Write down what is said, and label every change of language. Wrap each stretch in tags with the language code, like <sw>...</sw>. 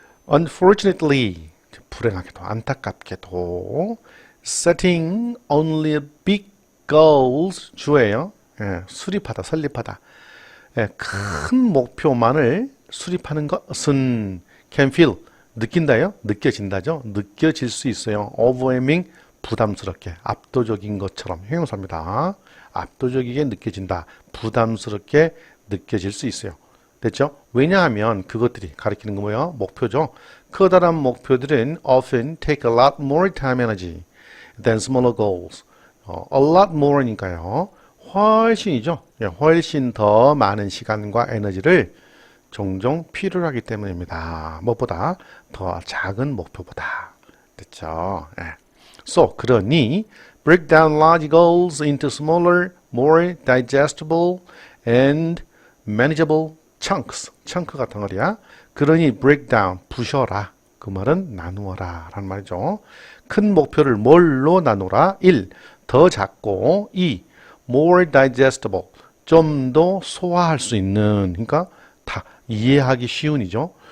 <en>Unfortunately,</en> <ko>불행하게도 안타깝게도</ko> <en>setting only big goals,</en> <ko>주예요. 예, 수립하다, 설립하다. 예, 큰 목표만을 수립하는 것은</ko> <en>can feel,</en> <ko>느낀다요? 느껴진다죠? 느껴질 수 있어요. overwhelming, 부담스럽게, 압도적인 것처럼 형용사입니다. 압도적이게 느껴진다. 부담스럽게 느껴질 수 있어요. 됐죠? 왜냐하면 그것들이 가리키는 거 뭐예요? 목표죠. 커다란 목표들은</ko> <en>often take a lot more time and energy than smaller goals. A lot more니까요.</en> <ko>훨씬이죠. 훨씬 더 많은 시간과 에너지를 종종 필요로 하기 때문입니다. 무엇보다 더 작은 목표보다. 됐죠? 예.</ko> <en>So,</en> <ko>그러니</ko> <en>break down large goals into smaller, more digestible and manageable chunks.</en> <ko>chunk 같은 거야. 그러니</ko> <en>break down,</en> <ko>부셔라. 그 말은 나누어라 라는 말이죠. 큰 목표를 뭘로 나누라? 1. 더 작고 2.</ko> <en>more digestible.</en> <ko>좀 더 소화할 수 있는, 그러니까 다 이해하기 쉬운이죠.</ko>